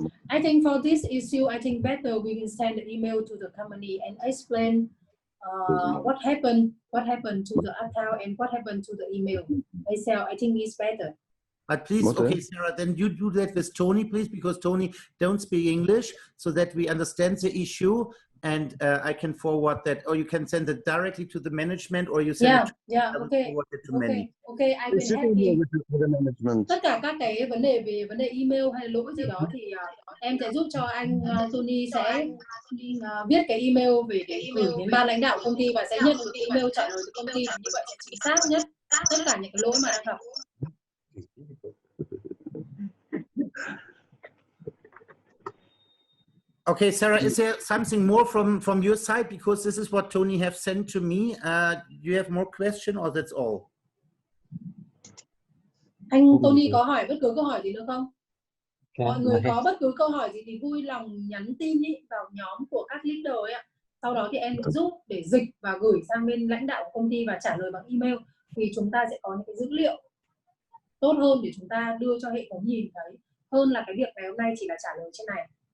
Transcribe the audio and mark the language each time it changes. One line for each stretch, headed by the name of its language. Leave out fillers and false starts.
English: I think for this issue, I think better we will send an email to the company and explain what happened to the account and what happened to the email itself. I think it's better. But please, okay, Sarah, then you do that with Tony, please, because Tony don't speak English, so that we understand the issue, and I can forward that, or you can send it directly to the management, or you send it to, okay, forward it to Mendy. okay, I will help you. With the management.
Vietnamese: Tất cả các cái vấn đề về vấn đề email hay lỗi gì đó thì em sẽ giúp cho anh Tony sẽ viết cái email về để gửi đến ban lãnh đạo công ty và sẽ nhận được email trả lời từ công ty, và như vậy sẽ chính xác nhất tất cả những cái lỗi mà đang gặp.
English: Okay, Sarah, is there something more from your side? Because this is what Tony have sent to me. Do you have more question, or that's all?
Vietnamese: Anh Tony có hỏi bất cứ câu hỏi gì nữa không? Mọi người có bất cứ câu hỏi gì thì vui lòng nhắn tin ý, vào nhóm của các leader ấy ạ. Sau đó thì em giúp để dịch và gửi sang bên lãnh đạo của công ty và trả lời bằng email, thì chúng ta sẽ có những cái dữ liệu tốt hơn để chúng ta đưa cho hệ thống nhìn thấy, hơn là cái việc ngày hôm nay chỉ là trả lời trên này.